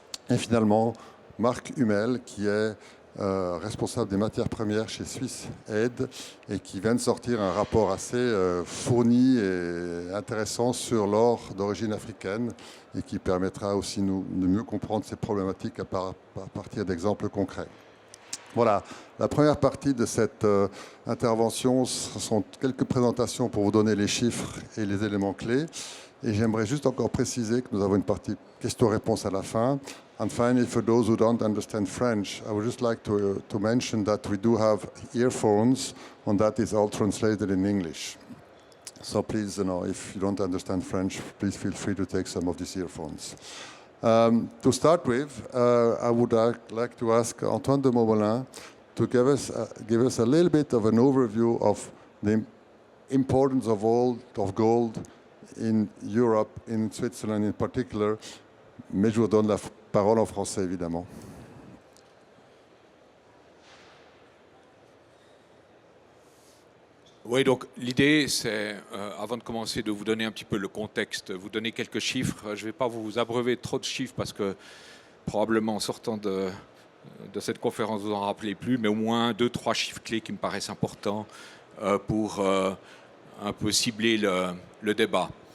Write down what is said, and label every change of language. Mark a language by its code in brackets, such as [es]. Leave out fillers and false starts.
[fr] Et finalement, Marc Hummel, qui est responsable des matières premières chez Swiss Aid et qui vient de sortir un rapport assez fourni et intéressant sur l'or d'origine africaine et qui permettra aussi de mieux comprendre ces problématiques à partir d'exemples concrets. Voilà, la première partie de cette intervention, ce sont quelques présentations pour vous donner les chiffres et les éléments clés. Et j'aimerais juste encore préciser que nous avons une partie questions-réponses à la fin. [en] And finally, for those who don't understand French, I would just like to mention that we do have earphones, and that is all translated in English. So please, if you don't understand French, please feel free to take some of these earphones. To start with, I would like to ask Antoine de Montmolin to give us a little bit of an overview of the importance of gold in Europe, in Switzerland in particular. [fr] Mais je vous donne la parole en français, évidemment. Oui, donc l'idée, c'est, avant de commencer, de vous donner un petit peu le contexte, vous donner quelques chiffres. Je ne vais pas vous abreuver trop de chiffres parce que probablement en sortant de cette conférence, vous n'en rappelez plus, mais au moins 2-3 chiffres clés qui me paraissent importants pour un peu cibler le débat.